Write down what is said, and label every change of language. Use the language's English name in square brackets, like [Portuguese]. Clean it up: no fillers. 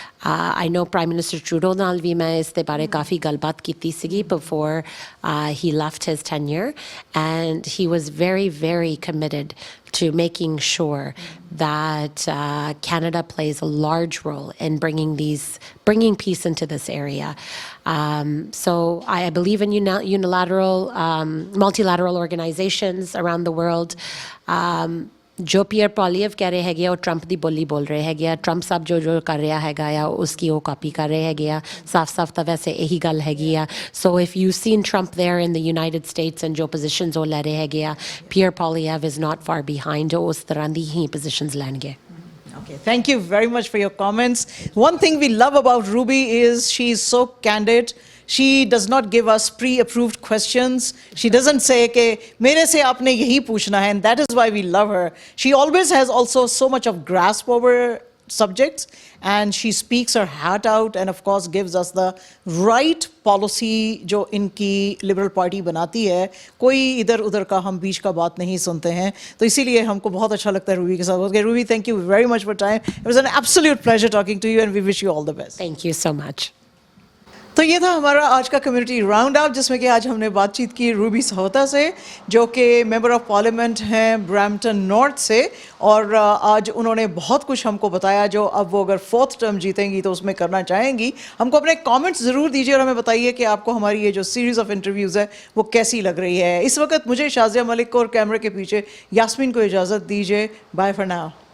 [English] I know Prime Minister Trudeau [Punjabi] ਨਾਲ ਵੀ ਮੈਂ ਇਸ ਦੇ ਬਾਰੇ ਕਾਫੀ ਗੱਲਬਾਤ ਕੀਤੀ ਸੀਗੀ [English] before he left his tenure and he was very very committed to making sure that Canada plays a large role in bringing peace into this area. So I believe in unilateral, multilateral organizations around the world. [Punjabi] जो peer पॉलिएव कह रहे हैगे और Trump ਦੀ ਬੋਲੀ ਬੋਲ ਰਹੇ ਹੈਗੇ ਆ ट्रंप ਸਾਹਿਬ ਜੋ ਕਰ ਰਿਹਾ ਹੈਗਾ ਆ ਉਸकी ਉਹ ਕਾਪੀ ਕਰ ਰਹੇ ਹੈਗੇ ਆ ਸਾਫ਼-ਸਾਫ਼ ਤਾਂ ਵੈਸੇ ਇਹੀ ਗੱਲ ਹੈਗੀ ਆ [English] so if you've seen Trump there in the United States and [Punjabi] ਜੋ positions ਉਹ ਲੈ ਰਹੇ ਹੈਗੇ ਆ ਪੀयर ਪॉलिएव [English] is not far behind [Punjabi] ਉਹ ਉਸ ਤਰ੍ਹਾਂ ਦੀ ਹੀ positions ਲੈਣਗੇ [English] Okay, thank you very much for your comments. One thing we love about Ruby is she's so candid. She does not give us pre-approved questions. She doesn't say [Hindi] कि मेरे से आपने यही पूछना है, [English] and that is why we love her. She always has also so much of grasp over subjects, and she speaks her heart out and of course gives us the right policy [Hindi] जो इनकी liberal party बनाती है. कोई इधर उधर का हम बीच का बात नहीं सुनते हैं, तो इसीलिए हमको बहुत अच्छा लगता है रूबी के साथ. [English] Okay, Ruby, thank you very much for time. It was an absolute pleasure talking to you and we wish you all the best. Thank you so much. [Hindi] तो ये था हमारा आज का कम्युनिटी राउंड अप, जिसमें कि आज हमने बातचीत की रूबी सहोता से, जो कि मेंबर ऑफ पार्लियामेंट हैं ब्रैम्पटन नॉर्थ से. और आज उन्होंने बहुत कुछ हमको बताया जो अब वो अगर 4th टर्म जीतेंगी तो उसमें करना चाहेंगी. हमको अपने कमेंट्स ज़रूर दीजिए और हमें बताइए कि आपको हमारी ये जो सीरीज़ ऑफ इंटरव्यूज़ है वो कैसी लग रही है. इस वक्त मुझे शाज़िया मलिक को और कैमरे के पीछे यास्मीन को इजाज़त दीजिए. [English] Bye for now.